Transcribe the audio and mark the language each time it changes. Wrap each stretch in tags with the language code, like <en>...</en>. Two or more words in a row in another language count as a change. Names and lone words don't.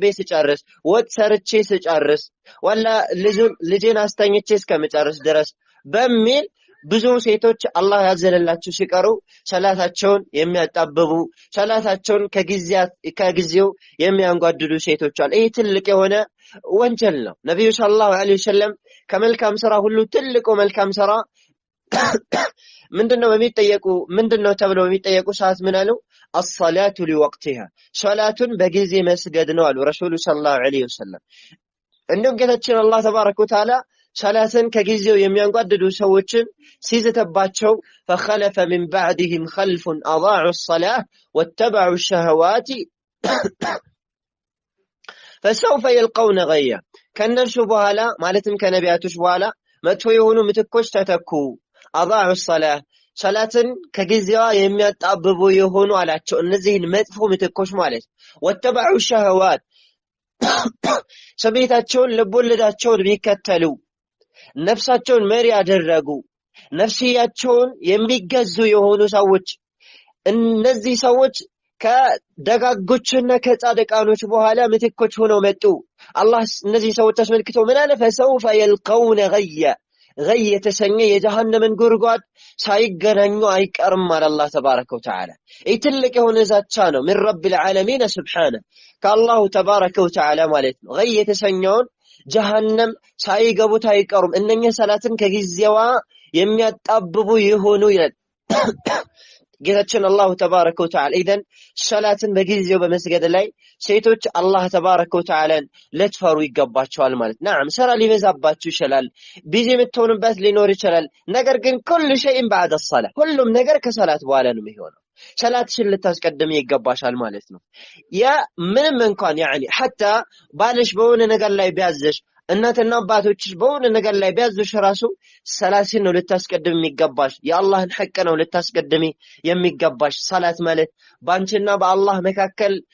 <am>ስጨርስ፣ ወጥ ሰርቼ ስጨርስ፣ ወላ ልጄን አስተኝቼ እስከምጨርስ ድረስ በሚል ብዙ ሴቶች አላህ ያዘነላቸው ሲቀሩ ሶላታቸውን የሚያጣብቡ ሶላታቸውን ከጊዜው የሚያንጓድዱ ሴቶች አሉ። ይህ ትልቅ የሆነ ወንጀል ነው። ነብዩ</am> <ar>صلى الله عليه وسلم</ar> <am>ከመልካም ስራ ሁሉ ትልቁ መልካም ስራ ምንድነው ተብለው የሚጠየቁ ሰዓት ምን አሉ?</am> <ar>الصلاه لوقتها</ar> <am>ሶላቱን በጊዜ መስገድ ነው አሉ ረሱሉ</am> <ar>صلى الله عليه وسلم።</ar> <am>እንደውም ጌታችን አላህ</am> <ar>تبارك وتعالى</ar> <am>ሶላትን ከጊዜው የሚያንጓድዱ ሰዎችን ሲዘተባቸው</am> <ar>فخلف من بعدهم خلف اضاعوا الصلاه واتبعوا الشهوات فسوف يلقون غيا</ar> <am>ከነርሱ በኋላ ማለትም ከነቢያቶች በኋላ መጥፎ የሆኑ ምትኮች ተተኩ።</am> <ar>اضاعوا الصلاه</ar> <am>ሶላትን ከጊዜዋ የሚያጣብቡ የሆኑ አላቸው። እነዚህን መጥፎ ምትኮች ማለት</am> <ar>واتبعوا الشهوات</ar> <am>ስሜታቸውን ልቦለዳቸውን ቢከተሉ ነፍሳቸውን መሪ ያደረጉ ነፍስያቸውን የሚገዙ የሆኑ ሰዎች እነዚህ ሰዎች ከደጋጎችና ከጻድቃኖች በኋላ ምትኮች ሆነው መጡ። አላህ እነዚህ ሰዎች አስመልክቶ ምን አለ?</am> <ar>فسوف يلقون غيا غي</ar> <am>የተሰኘ የጀሃነምን ጉድጓድ ሳይገናኙ አይቀርም አለ አላህ</am> <ar>تبارك وتعالى።</ar> <am>ይህ ትልቅ የሆነ ዛቻ ነው</am> <ar>من رب العالمين سبحانه</ar> <am>ከአላሁ</am> <ar>تبارك وتعالى</ar> <am>ማለት ነው። غي የተሰኘውን ጀሃነም ሳይገቡት አይቀሩም እነኛ ሰላትን ከጊዜዋ የሚያጣብቡ ይሆኑ ይላል ጌታችን</am> <ar>الله تبارك وتعالى።</ar> <am>ኢዘን ሶላትን በጊዜው በመስገድ ላይ ሴቶች አላህ ተባረከ ወተዓላን ለትፈሩ ይገባቸዋል ማለት ነው። ስራ ሊበዛባችሁ ይችላል፣ ቢዚ የምትሆኑበት ሊኖር ይችላል። ነገር ግን</am> <ar>كل شيء بعد الصلاه</ar> <am>ሁሉም ነገር ከሰላት በኋላ ነው የሚሆነው። ሰላትሽን ልታስቀድም ይገባሻል ማለት ነው። ያ ምንም እንኳን حتى ባልሽ በሆነ ነገር ላይ ቢያዝሽ እናትና አባቶችሽ በሆነ ነገር ላይ ቢያዝሽ ራሱ ሰላትን ነው ልታስቀድም የሚገባሽ። የአላህን ሐቅ ነው ልታስቀድሚ የሚገባሽ። ሰላት ማለት ባንቺና በአላህ መካከል</am>